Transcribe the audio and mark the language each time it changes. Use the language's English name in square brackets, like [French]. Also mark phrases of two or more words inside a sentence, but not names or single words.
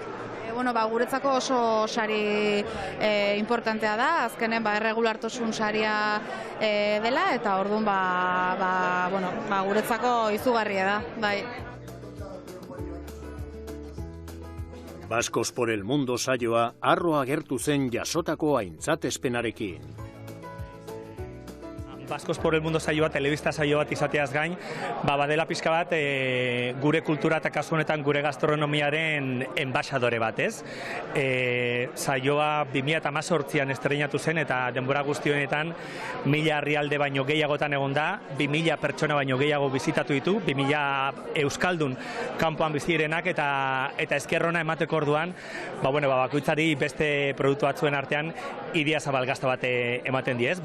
[Basque] Guretzako oso sari importantea da, azkenen erregulartasun saria dela, eta orduan guretzako izugarria da, bai. Baskos por el Mundo saioa harro agertu zen jasotako aintzatespenarekin. Baskos por el Mundo saioa, telebista saio bat izateaz gain, badela pixka bat gure kultura eta kasu honetan gure gastronomiaren enbaxadore bat, ez? Saioa 2018an estreinatu zen eta denbora guzti honetan 1000 herrialde baino gehiagotan egon da, 2000 pertsona baino gehiago bizitatu ditu, 2000 euskaldun kanpoan bizi direnak eta eskerrona emateko orduan, bakoitzari beste produktu batzuen artean Idiazabal Gazta bat ematen diez.